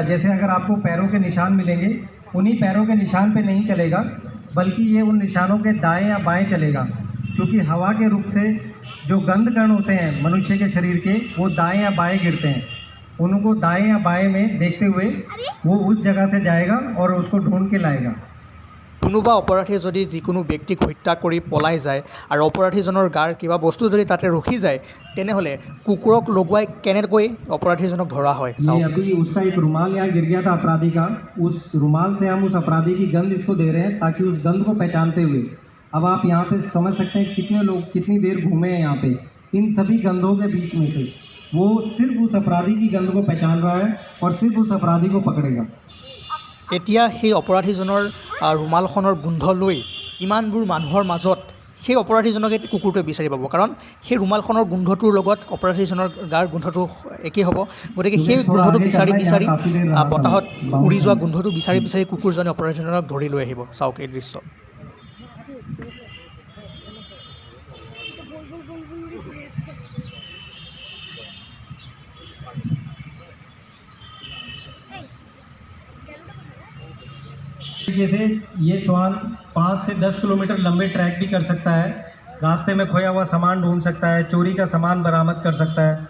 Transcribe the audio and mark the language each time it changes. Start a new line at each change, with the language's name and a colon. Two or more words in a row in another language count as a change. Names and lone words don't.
Hindi: जैसे अगर आपको पैरों के निशान मिलेंगे, उन्हीं पैरों के निशान पे नहीं चलेगा, बल्कि ये उन निशानों के दाएं या बाएं चलेगा। क्योंकि हवा के रुख से जो गंध कण होते हैं मनुष्य के शरीर के, वो दाएं या बाएं गिरते हैं। उनको दाएं या बाएं में देखते हुए वो उस जगह से जाएगा और उसको ढूंढ के लाएगा।
Assamese: কোনোবা অপৰাধীয়ে যদি যিকোনো ব্যক্তিক হত্যা কৰি পলাই যায় আৰু অপৰাধীজনৰ গাৰ কিবা বস্তু যদি তাতে ৰখি যায়, তেনেহ'লে কুকুৰক লগোৱাই কেনেকৈ অপৰাধীজনক ধৰা হয়।
Hindi: अभी उसका एक रुमाल यहाँ गिर गया था अपराधी का। उस रुमाल से हम उस अपराधी की गंध इसको दे रहे हैं ताकि उस गंध को पहचानते हुए अब आप यहाँ पे समझ सकते हैं कितने लोग कितनी देर घूमे हैं यहाँ पे। इन सभी गंधों के बीच में से वो सिर्फ उस अपराधी की गंध को पहचान रहा है और सिर्फ उस अपराधी को पकड़ेगा।
Assamese: এতিয়া সেই অপৰাধীজনৰ ৰুমালখনৰ গোন্ধ লৈ ইমানবোৰ মানুহৰ মাজত সেই অপৰাধীজনকে কুকুৰটোৱে বিচাৰি পাব, কাৰণ সেই ৰুমালখনৰ গোন্ধটোৰ লগত অপৰাধীজনৰ গাৰ গোন্ধটো একেই হ'ব। গতিকে সেই গোন্ধটো বিচাৰি বতাহত উৰি যোৱা গোন্ধটো বিচাৰি কুকুৰজনে অপৰাধীজনক ধৰি লৈ আহিব। চাওক এই দৃশ্য।
Hindi: तरीके से ये श्वान 5 से 10 किलोमीटर लंबे ट्रैक भी कर सकता है, रास्ते में खोया हुआ सामान ढूंढ सकता है, चोरी का सामान बरामद कर सकता है।